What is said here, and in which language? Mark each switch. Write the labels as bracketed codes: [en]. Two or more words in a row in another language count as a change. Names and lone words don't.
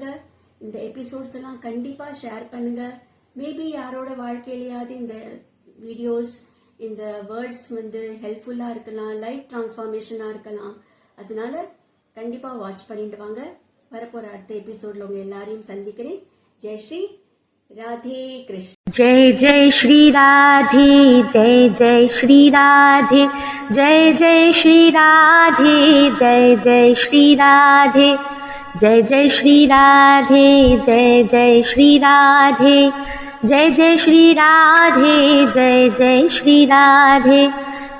[ta] இந்த எபிசோட்ஸ் எல்லாம் கண்டிப்பாக ஷேர் பண்ணுங்க. மேபி யாரோட வாழ்க்கையிலேயாவது இந்த வீடியோஸ், இந்த வேர்ட்ஸ் ஹெல்ப்ஃபுல்லாக இருக்கலாம், லைஃப் டிரான்ஸ்ஃபார்மேஷனாக இருக்கலாம். அதனால கண்டிப்பாக வாட்ச் பண்ணிட்டு வாங்க. வரப்போகிற அடுத்த எபிசோடில் உங்கள் எல்லாரையும் சந்திக்கிறேன். [hi] जय श्री राधे कृष्ण. जय जय श्री राधे, जय जय श्री राधे, जय जय श्री राधे, जय जय श्री राधे, जय जय श्री राधे, जय जय श्री राधे, जय जय श्री राधे, जय जय श्री राधे,